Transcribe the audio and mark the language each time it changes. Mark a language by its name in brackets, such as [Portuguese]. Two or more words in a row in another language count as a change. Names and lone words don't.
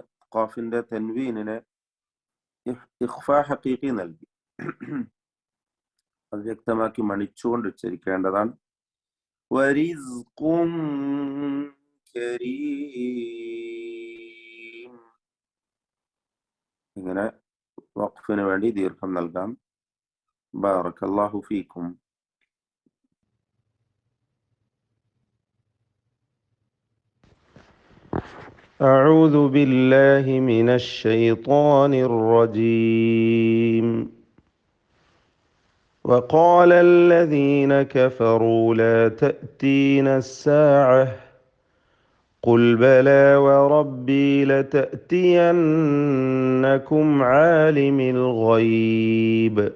[Malayalam] ഖാഫിന്റെ തൻവീനിനെ [Arabic] إخفاء حقيقي [Malayalam] നൽകി അത് വ്യക്തമാക്കി മണിച്ചുകൊണ്ട് ഉച്ചരിക്കേണ്ടതാണ്. [Arabic] ورزق كريم. [Malayalam] ഇങ്ങനെ വഖഫിന് വേണ്ടി ദീർഘം നൽകാം. [Arabic] بارك الله فيكم. أعوذ بالله من الشيطان الرجيم. وقال الذين كفروا لا تأتينا الساعة قل بلى وربي لتأتينكم عالم الغيب